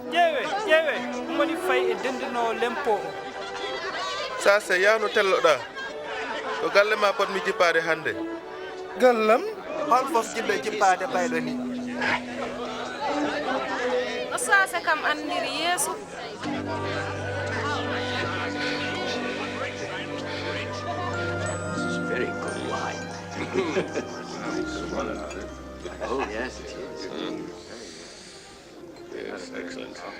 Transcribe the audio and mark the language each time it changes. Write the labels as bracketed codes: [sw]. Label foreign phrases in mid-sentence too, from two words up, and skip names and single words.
[ff] ƴeewe moni fayi e dendinowo lempo o. sase yawno telloɗa to galle ma potmi jippade hande. gallam hol fof jiɗɗo jippade bayɗo ni. o sase kam andiri yeesu [en] Very good wine. Oh, yes, it is. Yes, excellent.